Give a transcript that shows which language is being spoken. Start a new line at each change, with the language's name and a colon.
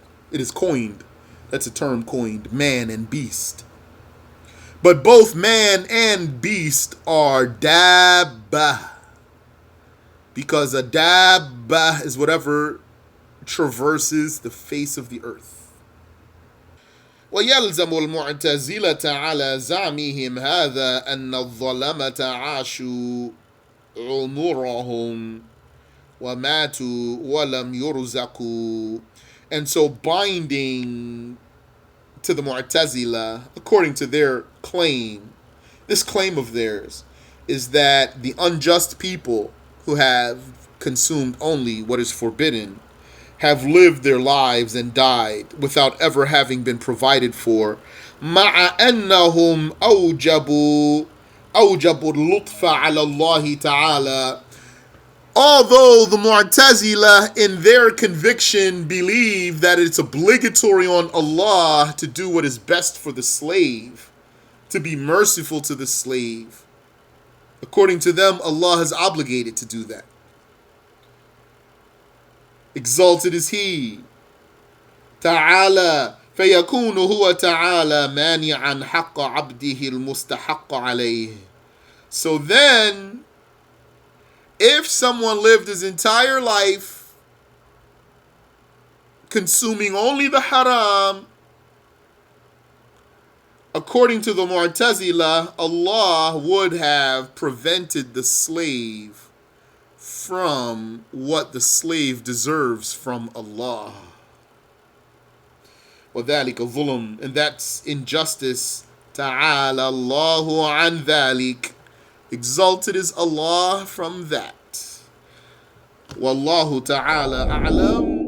English: It is coined. That's a term coined, man and beast. But both man and beast are dabba. Because a dabba is whatever traverses the face of the earth.
Arabic: ويلزم المعتزلة على زعمهم هذا أن الظلمة عاشوا عمرهم وماتوا ولم يرزقوا.
English: And so binding to the Mu'tazila, according to their claim, this claim of theirs is that the unjust people who have consumed only what is forbidden have lived their lives and died without ever having been provided for.
Arabic: مع أنهم أوجبوا اللطف على الله تعالى.
English: Although the Mu'tazila in their conviction believe that it's obligatory on Allah to do what is best for the slave, to be merciful to the slave. According to them, Allah is obligated to do that. Exalted is He. Ta'ala.
Arabic: فيكون هو تعالى مانعا حق عبده المستحق عليه.
English: So then, if someone lived his entire life consuming only the haram, according to the Mu'tazila, Allah would have prevented the slave from what the slave deserves from Allah.
Arabic: وَذَلِكَ ظُلُمٌ,
English: and that's injustice.
Arabic: تَعَالَى اللَّهُ عَنْ ذَلِكَ,
English: exalted is Allah from that.
Arabic: وَاللَّهُ تَعَالَى أَعْلَمُ.